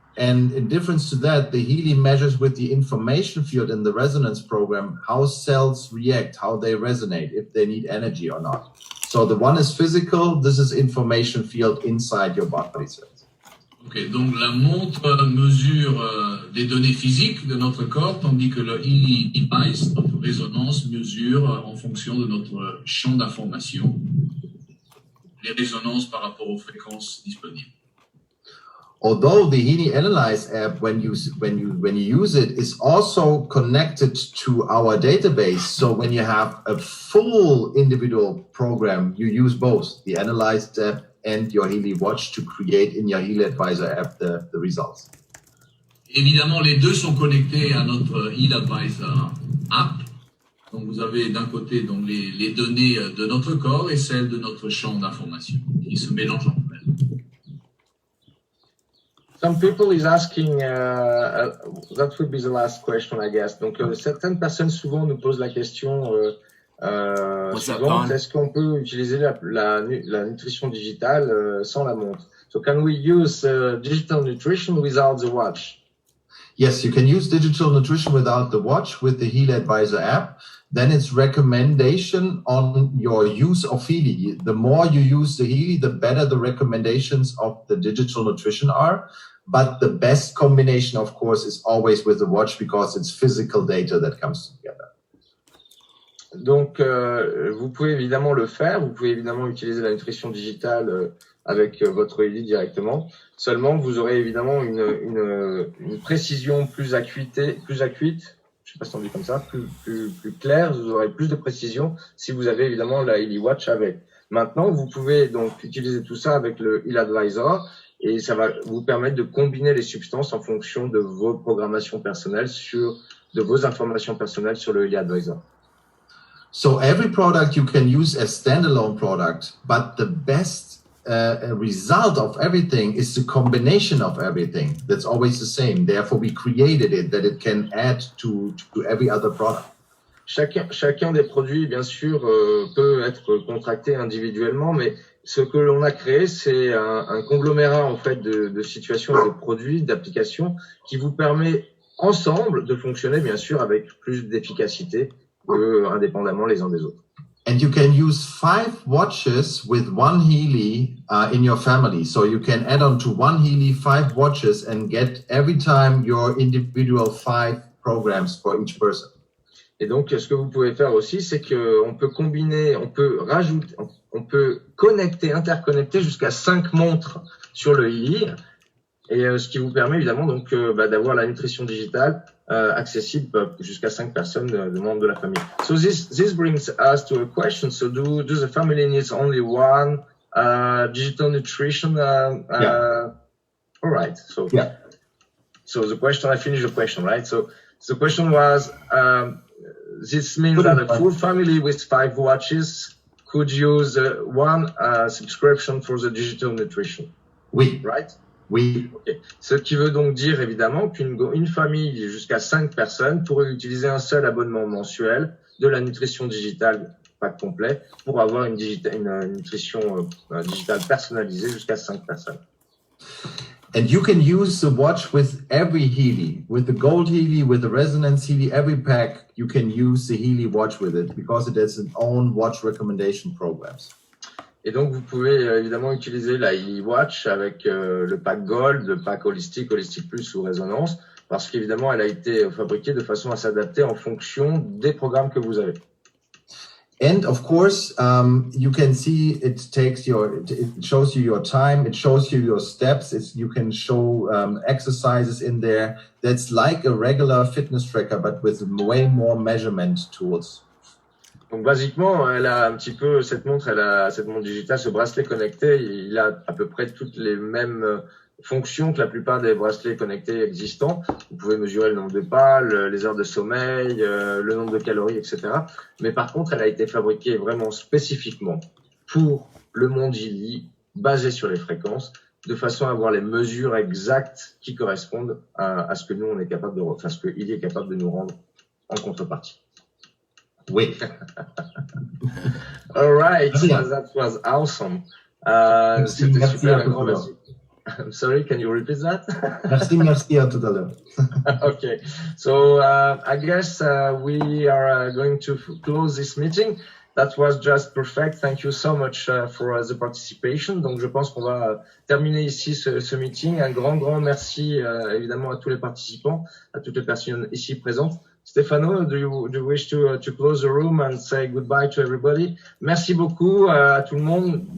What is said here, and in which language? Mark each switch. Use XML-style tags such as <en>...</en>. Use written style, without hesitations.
<en>And in difference to that, the Healy measures with the information field in the resonance program how cells react, how they resonate, if they need energy or not. So the one is physical, this is information field inside your body cells.</en> <fr>Ok, donc la montre mesure des données physiques de notre corps, tandis que le Healy device, notre résonance, mesure en fonction de notre champ d'information les résonances par rapport aux fréquences disponibles.</fr> <en>Although the Healy Analyze app, when you use it, is also connected to our database. So when you have a full individual program, you use both the Analyze app and your Healy Watch to create in your Healy Advisor app the results.</en> <fr>Évidemment, les deux sont connectés à notre Healy Advisor app. Donc vous avez d'un côté donc les données de notre corps et celles de notre champ d'information qui se mélangent entre elles.</fr> <en>Some people is asking, that would be the last question, I guess.</en> <fr>Donc, certaines personnes souvent nous posent la question suivante, est-ce qu'on peut utiliser la nutrition digitale sans la montre?</fr> <en>So can we use digital nutrition without the watch? Yes, you can use digital nutrition without the watch with the Healy Advisor app. Then it's recommendation on your use of Healy. The more you use the Healy, the better the recommendations of the digital nutrition are. But the best combination, of course, is always with the watch because it's physical data that comes together.</en> <fr>Donc, vous pouvez évidemment le faire. Vous pouvez évidemment utiliser la nutrition digitale avec votre Healy directement. Seulement, vous aurez évidemment une précision plus acuite, je sais pas si on dit comme ça, plus claire. Vous aurez plus de précision si vous avez évidemment la Healy Watch avec. Maintenant, vous pouvez donc utiliser tout ça avec le Healy Advisor et ça va vous permettre de combiner les substances en fonction de vos programmations personnelles de vos informations personnelles sur le Healy Advisor.</fr> <en>So every product you can use as standalone product, but the best result of everything is the combination of everything. That's always the same. Therefore, we created it that it can add to every other product.</en> <fr>Chacun des produits, bien sûr, peut être contracté individuellement, mais ce que l'on a créé, c'est un conglomérat en fait de situations, de produits, d'applications qui vous permet ensemble de fonctionner, bien sûr, avec plus d'efficacité, indépendamment les uns des autres.</fr> <en>And you can use 5 watches with one Healy in your family. So you can add on to one Healy 5 watches and get every time your individual 5 programs for each person.</en> <fr>Et donc, ce que vous pouvez faire aussi, c'est qu'on peut combiner, on peut rajouter, on peut connecter, interconnecter jusqu'à 5 montres sur le Healy. Et ce qui vous permet évidemment donc d'avoir la nutrition digitale accessible jusqu'à 5 personnes de membres de la famille.</fr> <en>So this brings us to a question. So do the family needs only one digital nutrition? Yeah. All right. So yeah. So the question, I finished the question, right? So the question was, this means that a full family with 5 watches could use one subscription for the digital nutrition.</en> <fr>Oui.</fr> <en>Right?</en> <fr>Oui.</fr> <en>Okay.</en> <fr>Ce qui veut donc dire évidemment qu'une famille jusqu'à 5 personnes pourrait utiliser un seul abonnement mensuel de la nutrition digitale, pack complet, pour avoir une nutrition digitale personnalisée jusqu'à 5 personnes.</fr> <en>And you can use the watch with every Healy, with the gold Healy, with the resonance Healy, every pack, you can use the Healy watch with it because it has its own watch recommendation programs.</en> <fr>Et donc, vous pouvez évidemment utiliser la Healy Watch avec le pack Gold, le pack Holistic, Holistic Plus ou Résonance, parce qu'évidemment, elle a été fabriquée de façon à s'adapter en fonction des programmes que vous avez.</fr> <en>And of course, you can see it shows you your time, it shows you your steps, you can show exercises in there. That's like a regular fitness tracker, but with way more measurement tools.</en> <fr>Donc, basiquement, elle a un petit peu, cette montre digitale, ce bracelet connecté, il a à peu près toutes les mêmes fonctions que la plupart des bracelets connectés existants. Vous pouvez mesurer le nombre de pas, les heures de sommeil, le nombre de calories, etc. Mais par contre, elle a été fabriquée vraiment spécifiquement pour le monde Healy, basé sur les fréquences, de façon à avoir les mesures exactes qui correspondent à ce que nous, on est capable ce que Healy est capable de nous rendre en contrepartie. Oui.</fr> <en>All right, that was awesome.</en> <fr>C'était super, un grand merci.</fr> <en>I'm sorry, can you repeat that?</en> <fr>Merci, merci, à tout à l'heure.</fr> <en>Okay, so I guess we are going to close this meeting. That was just perfect. Thank you so much for the participation.</en> <fr>Donc, je pense qu'on va terminer ici ce meeting. Un grand merci évidemment à tous les participants, à toutes les personnes ici présentes.</fr> <en>Stefano, do you wish to close the room and say goodbye to everybody?</en> <fr>Merci beaucoup à tout le monde.</fr>